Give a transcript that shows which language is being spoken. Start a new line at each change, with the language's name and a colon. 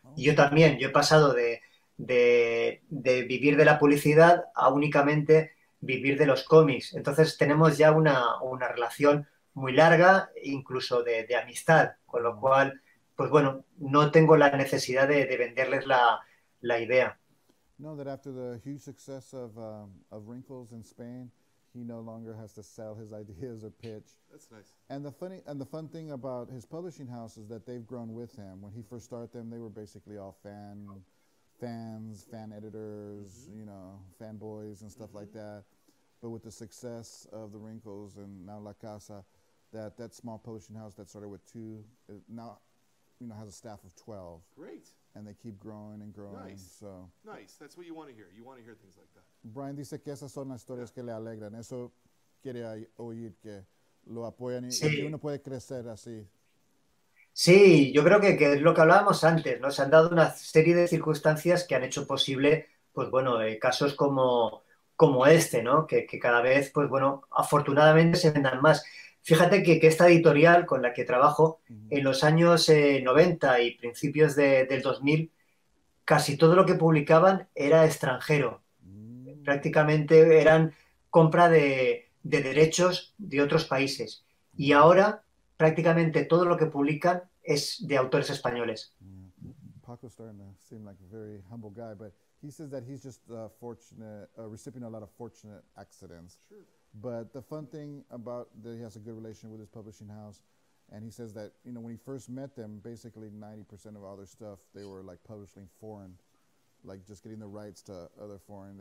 Spanish: Y yo también, yo he pasado de vivir de la publicidad a únicamente vivir de los cómics. Entonces tenemos ya una relación muy larga, incluso de amistad, con lo cual, pues bueno, no tengo la necesidad de venderles la idea.
English: No, that after the huge success of Wrinkles in Spain, he no longer has to sell his ideas or pitch. That's nice. And the fun thing about his publishing house is that they've grown with him. When he first started them, they were basically all fans, fan editors, you know, fanboys and stuff like that. But with the success of the Wrinkles and now La Casa, that small publishing house that started with 2 now, you know, has a staff of 12. Great. And they keep growing and growing. Nice. So Nice. That's what you want to hear. You want to hear things like that.
Spanish: Brian dice que esas son las historias que le alegran. Eso quiere oír, que lo apoyan y Sí. que uno puede crecer así. Sí, yo creo que es lo que hablábamos antes, ¿no? Se han dado una serie de circunstancias que han hecho posible, pues bueno, casos como este, ¿no? Que cada vez, pues bueno, afortunadamente se vendan más. Fíjate que esta editorial con la que trabajo, en los años 90 y principios del 2000, casi todo lo que publicaban era extranjero. Prácticamente eran compra de derechos de otros países. Y ahora prácticamente todo lo que publican es de autores españoles.
English: Paco's starting to seem like a very humble guy, but he says that he's just fortunate, a recipient of a lot of fortunate accidents. Sure. But the fun thing about that he has a good relation with his publishing house, and he says that, you know, when he first met them, basically 90% of all their stuff, they were like publishing foreign, like just getting the rights to other foreign.